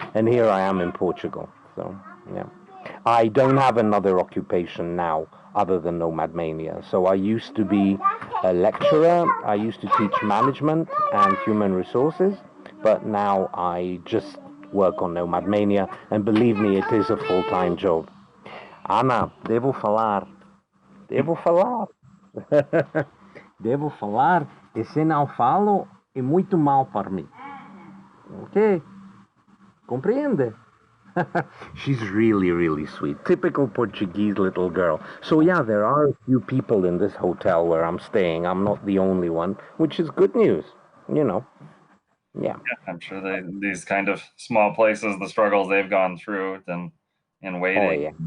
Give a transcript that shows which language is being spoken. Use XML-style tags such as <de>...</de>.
<en>And here I am in Portugal. So, yeah. I don't have another occupation now other than Nomad Mania. So I used to be a lecturer. I used to teach management and human resources, but now I just work on Nomad Mania, and believe me, it is a full-time job.</en> <pt>Ana, devo falar, devo falar, e se não falo, é muito mal para mim. Okay? Compreende?</pt> <en>She's really, really sweet. Typical Portuguese little girl. So yeah, there are a few people in this hotel where I'm staying. I'm not the only one, which is good news, Yeah. I'm sure these kind of small places, the struggles they've gone through in waiting.</en>